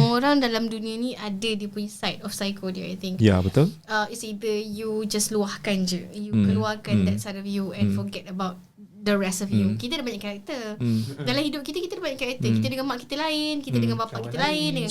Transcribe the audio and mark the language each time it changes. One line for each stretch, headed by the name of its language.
Malay: semua orang dalam dunia ni ada dia punya
English: side of psycho
Malay: dia
English: I think
Malay: betul
English: it's either you just
Malay: luahkan je you keluarkan
English: that side of you and forget about the rest of you.
Malay: Kita ada banyak karakter. Dalam hidup kita ada banyak karakter. Kita dengan mak kita lain, kita dengan bapak kita lain, dengan